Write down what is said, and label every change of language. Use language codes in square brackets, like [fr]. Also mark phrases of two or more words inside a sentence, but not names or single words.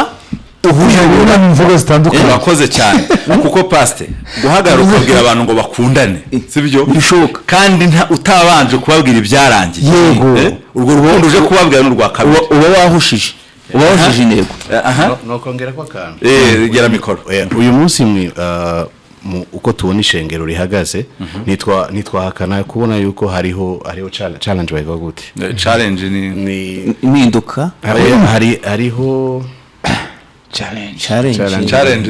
[rn] uhurira mu mvugo zitandukanye. Urakoze cyane kuko pastor guhagarara ukabwira abantu ngo bakundane sibyo bishoboka, kandi utabanje kubabwira ibyarangiye. Urwo rubondo uje kubabwira n'urwa kabiri uba wahushije intego. Nokongera ko akantu gera mikoro. Uyu munsi uko tubona ishengero rihagaze nitwahakana kubona yuko hariho challenge bayivuga gute? Challenge ni impinduka. Hariho challenge.